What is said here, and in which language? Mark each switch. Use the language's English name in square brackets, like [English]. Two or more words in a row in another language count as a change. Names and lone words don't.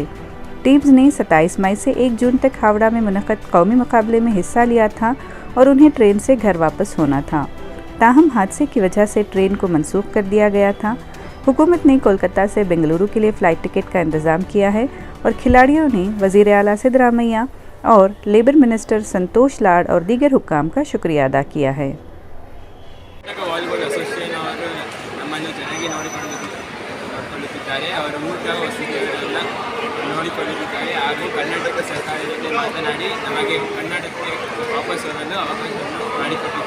[Urdu] ٹیمز نے 27 مئی سے 1 جون تک ہاوڑہ میں منعقد قومی مقابلے میں حصہ لیا تھا اور انہیں ٹرین سے گھر واپس ہونا تھا. تاہم حادثے کی وجہ سے ٹرین کو منسوخ کر دیا گیا تھا. حکومت نے کولکاتا سے بنگلورو کے لیے [English] flight ticket [Urdu] کا انتظام کیا ہے اور کھلاڑیوں نے وزیر اعلیٰ سدارامیا اور [English] labour minister [Urdu] سنتوش لاڈ اور دیگر حکام کا شکریہ ادا کیا ہے. [English] volleyball association [Kannada] ಅವರು ನಮ್ಮನ್ನು ಚೆನ್ನಾಗಿ ನೋಡಿಕೊಳ್ಳುತ್ತಿದ್ದಾರೆ. ಅವರ ಊಟ ವಸತಿಗಳೆಲ್ಲ ನೋಡಿಕೊಳ್ಳುತ್ತಿದ್ದಾರೆ ಹಾಗೂ ಕರ್ನಾಟಕ ಸರ್ಕಾರದ ಜೊತೆ ಮಾತನಾಡಿ ನಮಗೆ ಕರ್ನಾಟಕಕ್ಕೆ ವಾಪಸ್ ಬರಲು ಅವಕಾಶವನ್ನು ಮಾಡಿಕೊಟ್ಟಿದ್ದಾರೆ.